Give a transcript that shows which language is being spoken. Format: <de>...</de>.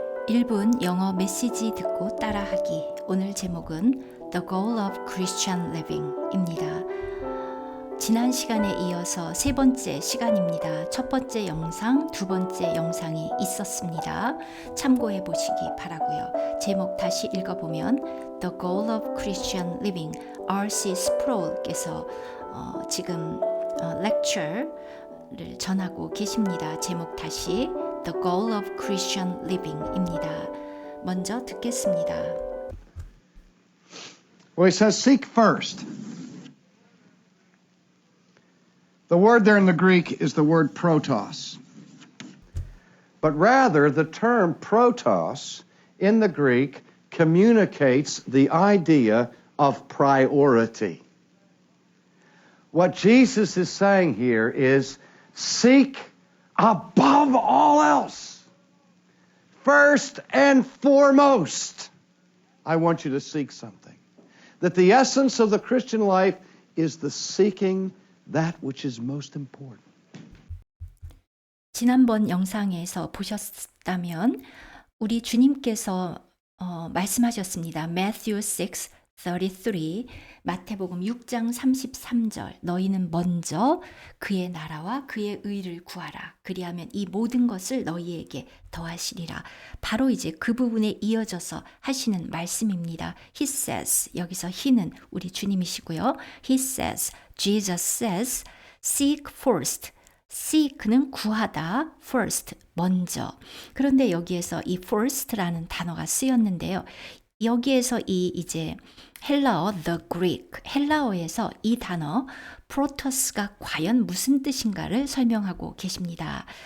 <ko>1분 영어 메시지 듣고 따라하기. 오늘 제목은 The Goal of Christian Living입니다. 지난 시간에 이어서 세 번째 시간입니다. 첫 번째 영상, 두 번째 영상이 있었습니다. 참고해 보시기 바라고요. 제목 다시 읽어보면 The Goal of Christian Living, R.C. Sproul께서 지금 lecture를 전하고 계십니다. 제목 다시 The Goal of Christian Living입니다. 먼저 듣겠습니다.</ko> <en>Well, he says, seek first. The word there in the Greek is the word protos. But rather, the term protos in the Greek communicates the idea of priority. What Jesus is saying here is, seek above all else. First and foremost, I want you to seek something. That the essence of the Christian life is the seeking that which is most important.</en> <ko>지난번 영상에서 보셨다면 우리 주님께서 말씀하셨습니다. Matthew 6:33 마태복음 6장 33절 너희는 먼저 그의 나라와 그의 의를 구하라. 그리하면 이 모든 것을 너희에게 더하시리라. 바로 이제 그 부분에 이어져서 하시는 말씀입니다.</ko> <en>He says,</en> <ko>여기서 he는 우리 주님이시고요.</ko> <en>He says, Jesus says, seek first.</en> <ko>seek는 구하다, first, 먼저. 그런데 여기에서 이 first라는 단어가 쓰였는데요. 여기에서 이제 헬라어</ko> <en>the Greek,</en> <ko>헬라어에서 이 단어 protos가 과연 무슨 뜻인가를 설명하고 계십니다.</ko>